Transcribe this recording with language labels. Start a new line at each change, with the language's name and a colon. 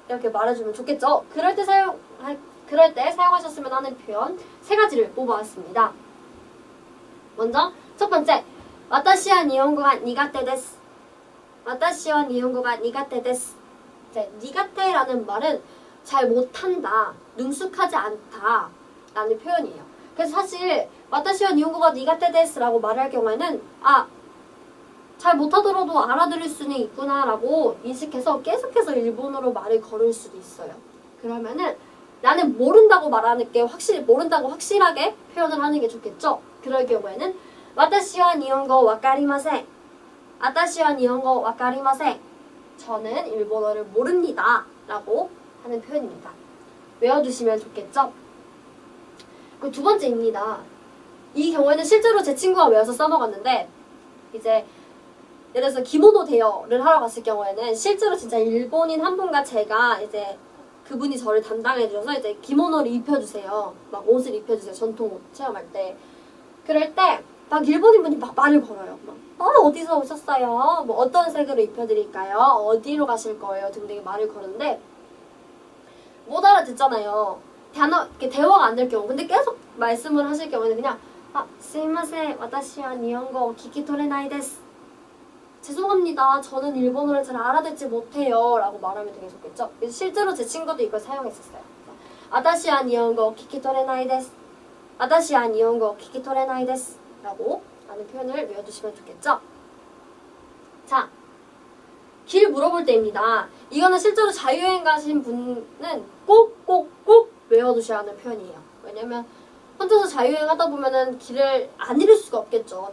Korean: 이렇게 말해주면 좋겠죠. 그럴 때 사용하셨으면 하는 표현 세 가지를 뽑아왔습니다.
Japanese: 먼저 첫 번째, 私は 일본어가 苦手です. 私は 일본어가 苦手です.
Korean: 이제 苦手라는 말은 잘 못한다, 능숙하지 않다 라는 표현이에요. 그래서 사실
Japanese: 私は 일본어가 苦手です
Korean: 라고 말할 경우에는 잘 못하더라도 알아들을 수는 있구나 라고 인식해서 계속해서 일본어로 말을 걸을 수도 있어요. 그러면은 나는 모른다고 말하는 게 모른다고 확실하게 표현을 하는 게 좋겠죠. 그럴 경우에는
Japanese: 私は日本語わかりません. 私は日本語わかりません.
Korean: 저는 일본어를 모릅니다 라고 하는 표현입니다. 외워두시면 좋겠죠. 그리고 두 번째입니다. 이 경우에는 실제로 제 친구가 외워서 써먹었는데 이제 예를 들어서 기모노 대여를 하러 갔을 경우에는 실제로 진짜 일본인 한 분과 제가 이제 그분이 저를 담당해 주셔서 이제 기모노를 입혀주세요. 막 옷을 입혀주세요. 전통 옷 체험할 때. 그럴 때 막 일본인 분이 막 말을 걸어요. 어디서 오셨어요? 뭐 어떤 색으로 입혀드릴까요? 어디로 가실 거예요? 등등 말을 거는데 못 알아듣잖아요. 이렇게 대화가 안 될 경우. 근데 계속 말씀을 하실 경우에는 그냥
Japanese: すいません. 私は日本語聞き取れないです.
Korean: 죄송합니다. 저는 일본어를 잘 알아듣지 못해요. 라고 말하면 되게 좋겠죠. 실제로 제 친구도 이걸 사용했었어요.
Japanese: 私は日本語聞き取れないです.私は日本語聞き取れないです.
Korean: 라고 하는 표현을 외워두시면 좋겠죠. 자, 길 물어볼 때입니다. 이거는 실제로 자유여행 가신 분은 꼭 외워두셔야 하는 표현이에요. 왜냐면 혼자서 자유여행 하다 보면은 길을 안 잃을 수가 없겠죠.